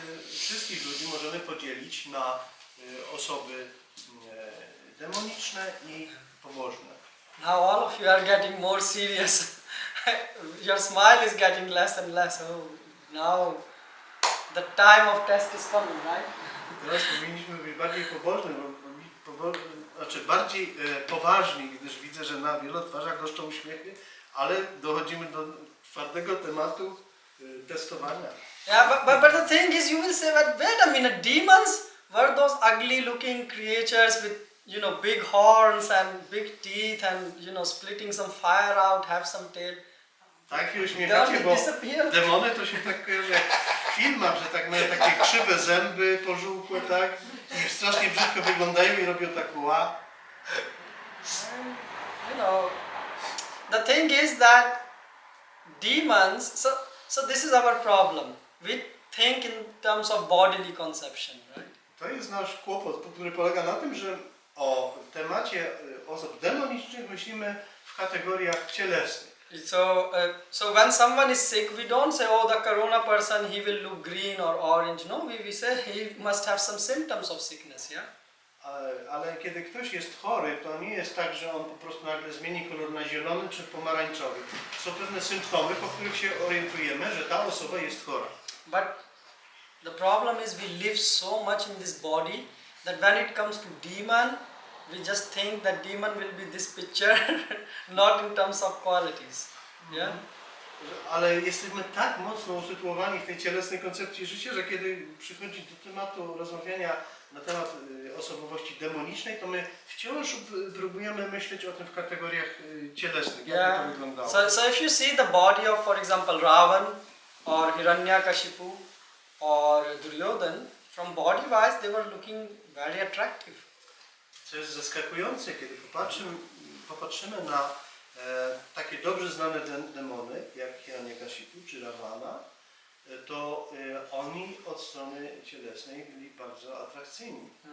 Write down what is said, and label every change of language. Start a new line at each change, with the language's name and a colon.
Polish: Wszystkich ludzi możemy podzielić na osoby demoniczne i pobożne.
English: Now all of you are getting more serious. Your smile is getting less and less. Oh, now the time of test is coming, right?
Polish: Teraz powinniśmy być bardziej pobożni, znaczy bardziej poważni, gdyż widzę, że na wielu twarzach goszczą uśmiechy, ale dochodzimy do twardego tematu testowania.
English: Yeah, but the thing is, you will say, but wait a minute, demons were those ugly looking creatures with, you know, big horns and big teeth and, you know, splitting some fire out, have some tail.
Polish: Tak się uśmiechacie, bo demony to się tak kojarzy jak w filmach, że tak mają takie krzywe zęby, pożółkłe, tak? I strasznie brzydko wyglądają i robią tak ła.
English: You know, the thing is that demons, so this is our problem. We think in terms of bodily conception, right?
Polish: To jest nasz kłopot, który polega na tym, że o temacie osób demonicznych myślimy w kategoriach cielesnych.
English: So when someone is sick, we don't say, oh, the corona person, he will look green or orange. No, we say he must have some symptoms of sickness, yeah?
Polish: Ale kiedy ktoś jest chory, to nie jest tak, że on po prostu nagle zmieni kolor na zielony czy pomarańczowy. Są pewne symptomy, po których się orientujemy, że ta osoba jest chora.
English: But the problem is we live so much in this body that when it comes to demon, we just think that demon will be this picture, not in terms of qualities. Yeah?
Polish: Ale jesteśmy tak mocno usytuowani w tej cielesnej koncepcji życia, że kiedy przychodzi do tematu rozmawiania na temat osobowości demonicznej, to my wciąż próbujemy myśleć o tym w kategoriach cielesnych, jak to wyglądało.
English: So if you see the body of, for example, Ravan or Hiranyakashipu or Duryodhan, from body wise they were looking very attractive.
Polish: Co jest zaskakujące, kiedy popatrzymy na takie dobrze znane demony, jak Hiranyakashipu czy Ravana, to oni od strony cielesnej byli bardzo atrakcyjni.